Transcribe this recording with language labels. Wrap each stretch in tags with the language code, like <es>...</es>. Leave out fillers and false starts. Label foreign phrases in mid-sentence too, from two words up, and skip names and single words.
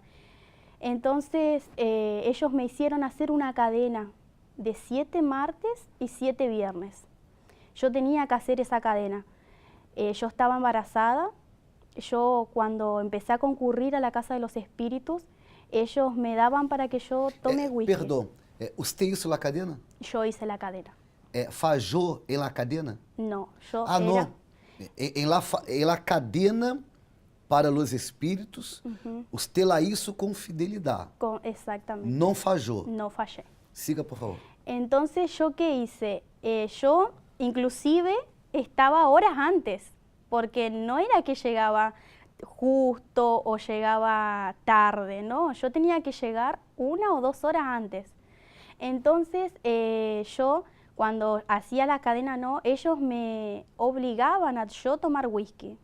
<es>Entonces ellos me hicieron hacer una cadena de 7 martes y 7 viernes. Yo tenía que hacer esa cadena. Yo estaba embarazada. Yo cuando empecé a concurrir a la casa de los espíritus, ellos me daban para que yo tome whisky.</es> <pt>Perdão, você</pt> <es>hizo la cadena? Yo hice la cadena.</es> <pt>Fallou em</pt> <es>la cadena? No, yo Ah, era...</es> <pt>não. Em</pt> <es>la cadena</es> <pt>para os espíritus, você</pt> <es>la hizo</es> <pt>com fidelidade.</pt> <es>Exactamente.</es> <pt>Não fallou.</pt> <es>No fallé.</es> <pt>Siga, por favor.</pt> <es>Entonces, ¿yo qué hice? Yo inclusive estaba horas antes, porque no era que llegaba justo o llegaba tarde, ¿no? Yo tenía que llegar 1 o 2 horas antes. Entonces, yo cuando hacía la cadena, ¿no?, ellos me obligaban a yo tomar whisky.</es>